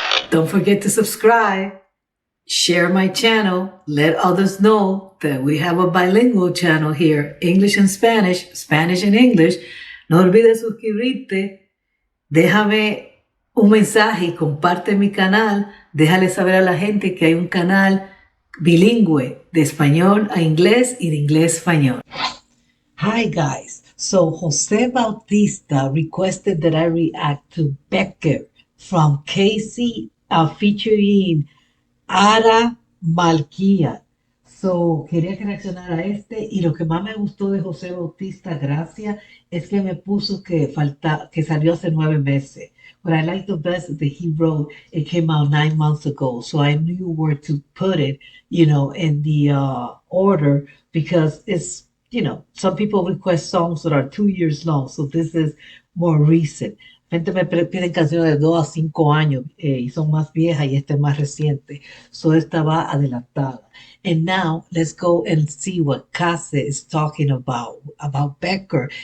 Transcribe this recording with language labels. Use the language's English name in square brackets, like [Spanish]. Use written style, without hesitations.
[English] Don't forget to subscribe. Share my channel. Let others know that we have a bilingual channel here, English and Spanish, Spanish and English. [Spanish] No olvides suscribirte. Déjame un mensaje y comparte mi canal. Déjale saber a la gente que hay un canal bilingüe de español a inglés y de inglés a español. [English] Hi guys. So Jose Bautista requested that I react to BÉCQUER from KASEO featuring ARA MALIKIAN. [Spanish] So, quería que reaccionara a este, y lo que más me gustó de José Bautista, gracias, es que me puso que salió hace 9 meses. [English] What I like the best is that he wrote, it came out 9 months ago, so I knew where to put it, in the order, because it's, some people request songs that are 2 years long, so this is more recent. [Spanish] Gente me piden canciones de 2 a 5 años y son más viejas, y esta es más reciente. So esta va adelantada. [English] And now let's go and see what KASEO is talking about BÉCQUER.